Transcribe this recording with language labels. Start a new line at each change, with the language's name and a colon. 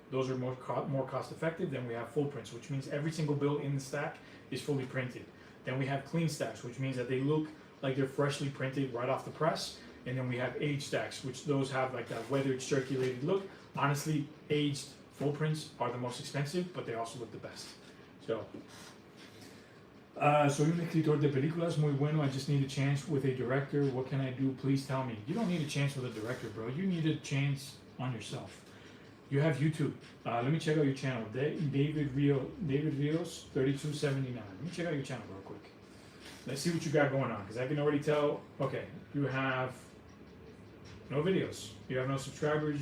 English: Those are more cost effective. Then we have full prints, which means every single bill in the stack is fully printed. Then we have clean stacks, which means that they look like they're freshly printed right off the press. And then we have aged stacks, which those have like that weathered, circulated look. Honestly, aged full prints are the most expensive, but they also look the best. So.
Spanish: Soy un escritor de películas muy bueno.
English: I just need a chance with a director. What can I do? Please tell me. You don't need a chance with a director, bro. You need a chance on yourself. You have YouTube. Let me check out your channel. David Rios 3279. Let me check out your channel real quick. Let's see what you got going on, because I can already tell. Okay, you have no videos. You have no subscribers.